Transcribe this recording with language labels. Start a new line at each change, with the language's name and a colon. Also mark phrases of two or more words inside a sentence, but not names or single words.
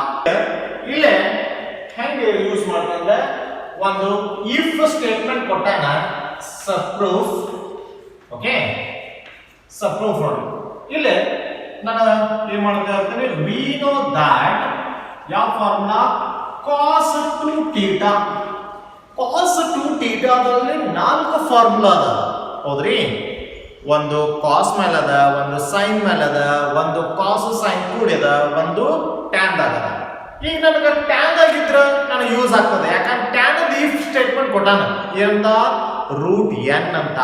Kannada: ಇಲ್ಲೇ ಹೆಂಗೆ ಯೂಸ್ ಮಾಡ್ತಂದ್ರೆ ಒಂದು
English: if statement
Kannada: ಕೊಟ್ಟಾನ, ಸಬ್ಪ್ರೂಫ್. ಓಕೆ, ಸಬ್ಪ್ರೂಫ್ ನೋಡಿ. ಇಲ್ಲಿ ನಾನು ಏನ್ ಮಾಡ್ತಾ ಇರ್ತೀನಿ,
English: we know that
Kannada: ಯಾವ ಫಾರ್ಮುಲಾ
English: cos 2 theta. cos 2 theta
Kannada: ದಲ್ಲಿ 4 ಫಾರ್ಮುಲಾ ಅದ, ಹೌದ್ರಿ? ಒಂದು cos ಮೇಲೆ ಅದ, ಒಂದು sin ಮೇಲೆ ಅದ, ಒಂದು
English: cos sin
Kannada: ಕೂಡಿ ಅದ, ಒಂದು tan ದಾಗ ಅದ. ಈಗ ನನಗೆ tan ಆಗಿದ್ರೆ ನನಗೆ ಯೂಸ್ ಆಗ್ತದೆ, ಯಾಕಂದ್ರೆ tan ದ
English: if statement
Kannada: ಕೊಟ್ಟಾನ ಏನಂತ,
English: root n
Kannada: ಅಂತ.